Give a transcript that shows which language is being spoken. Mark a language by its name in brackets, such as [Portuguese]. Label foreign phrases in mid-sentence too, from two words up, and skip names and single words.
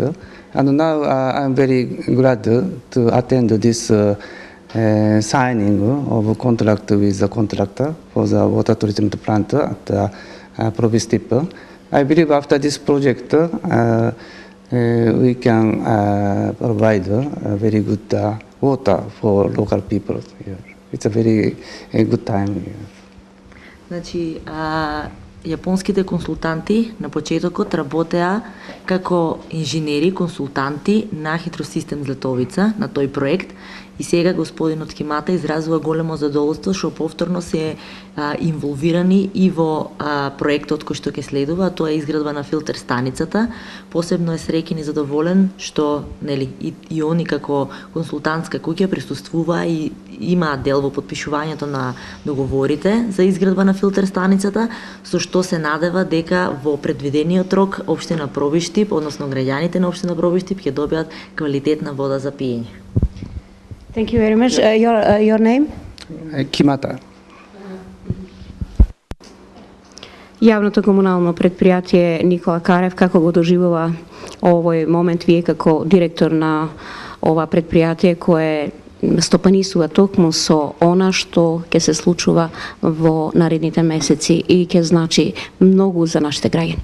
[English] And now I'm very glad to attend this signing of a contract with the contractor for the water treatment plant at Pробиштип. I believe after this project, we can provide very good water for local people here. It's a very good time here. [Macedonian] Значи, јапонските консултанти на почетокот работеа како инженери, консултанти на Хидросистем Златовица, на тој проект, и сега господинот Химата изразува големо задоволство што повторно се инволвирани и во проектот кој што ќе следува, тоа е изградба на филтер станицата. Посебно е среќен и задоволен што и они како консултантска куќа присуствува и имаат дел во потпишувањето на договорите за изградба на филтер станицата, со што се надева дека во предвидениот рок општина Пробиштип, односно граѓаните на општина Пробиштип ќе добијат квалитетна вода за пиење. [English] Thank you very much. Your name? Kimata. [Macedonian] Јавното комунално предпријатие Никола Карев, како го доживува овој момент вие како директор на ова предпријатие кое стопанисува токму со она што ќе се случува во наредните месеци и ќе значи многу за нашите граѓани.